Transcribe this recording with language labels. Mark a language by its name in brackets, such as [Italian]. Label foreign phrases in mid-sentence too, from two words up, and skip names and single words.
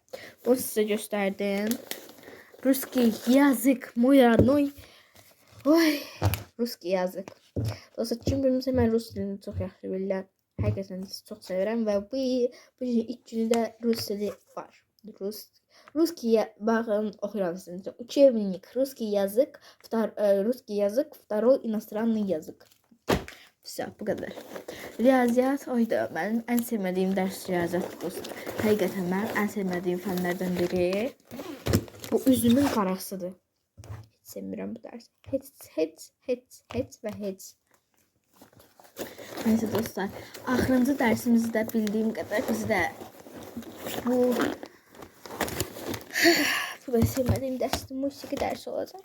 [Azerbaijani] Bunu sizə göstərdim. [Russian] Русский язык, мой родной. Ой, русский язык. [Azerbaijani] Dostlar, kim bilmirsə, mən rus dilini çox yaxşı bilirəm. Həqiqətən çox sevirəm və bu ilk günüdə rus dili var. Ruski, baxın, oxuyuram sizin. [Russian] Учебник, русский язык, второй иностранный язык. Все, [Azerbaijani] bu qədər. Riyaziyyat, oydu, mənim ən sevmədiyim dərs riyaziyyatdır dostlar. Həqiqətən mənim ən sevmədiyim fənlərdən biri. Bu üzümün qarasıdır. Heç sevmirəm bu dərsi. Heç və heç. Neyse dostlar, axırıncı dərsimizdə bildiyim qədər bizi də bu da sevmədiyim dərsdir, musiqi dərsi olacaq.